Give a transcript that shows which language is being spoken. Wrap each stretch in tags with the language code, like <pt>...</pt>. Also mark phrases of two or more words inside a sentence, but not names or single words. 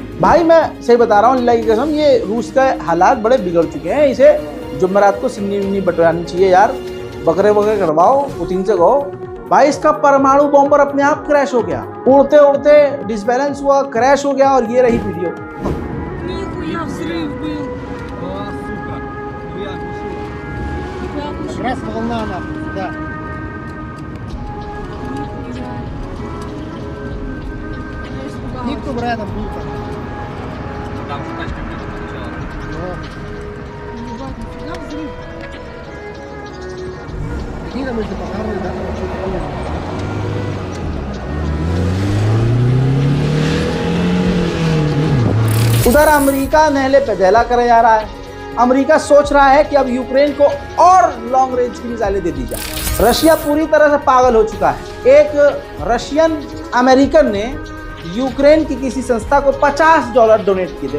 <hi>भाई मैं सही बता रहा हूँ, अल्लाह की कसम, ये रूस का हालात बड़े बिगड़ चुके हैं। इसे जुमेरात को सिन्नी विन्नी बटवानी चाहिए यार, बकरे बकरे करवाओ, पुतिन से कहो। भाई इसका परमाणु बॉम्बर अपने आप क्रैश हो गया, उड़ते उड़ते डिसबैलेंस हुआ, क्रैश हो गया और ये रही वीडियो।</hi> <ru>Нихуя взрыв был. Раз волна нахуй, да. Никто рядом был там. Там же тачка прямо сначала. Ебать, нифига взрыв. Какие там эти пожары, да, там что-то.</ru> <hi>उधर अमेरिका नहले पे दहला करे जा रहा है। अमेरिका सोच रहा है कि अब यूक्रेन को और</hi> <en>long range</en> <hi>की मिसाइलें दे दी जाए। रशिया पूरी तरह से पागल हो चुका है। एक</hi> <en>Russian American</en> <hi>ने यूक्रेन की किसी संस्था को $50 डोनेट किए थे।</hi>